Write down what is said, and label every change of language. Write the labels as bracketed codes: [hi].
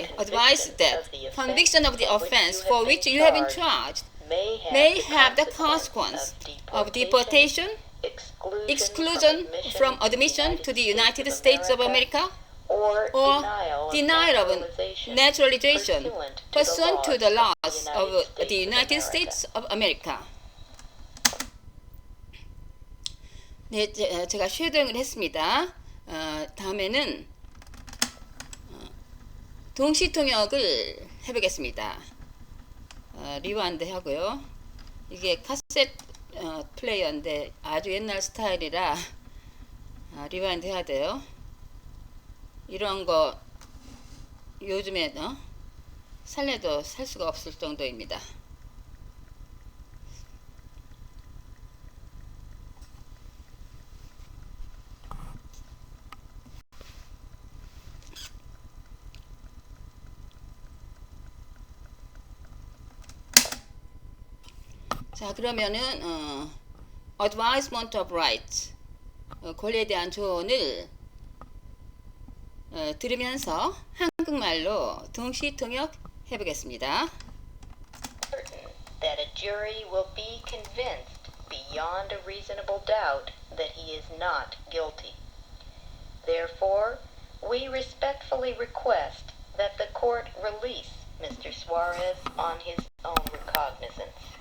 [en] advised that conviction of the offense for which you have been charged may have the consequence of deportation, exclusion from admission to the United States of America, or denial of naturalization pursuant to the laws of the United States of America. [ko] 네, 제가 쉐도잉을 했습니다. 다음에는 동시통역을 해보겠습니다. 리와인드 하고요. 이게 카세트 플레이어인데 아주 옛날 스타일이라 리와인드 해야 돼요. 이런 거 요즘에 살래도 살 수가 없을 정도입니다. 자, 그러면은 Advisement of Rights, 권리에 대한 조언을 들으면서 한국말로 동시 통역 해보겠습니다. [en] That a jury will be convinced beyond a reasonable doubt that he is not guilty. Therefore, we respectfully request that the court release Mr. Suarez on his own recognizance.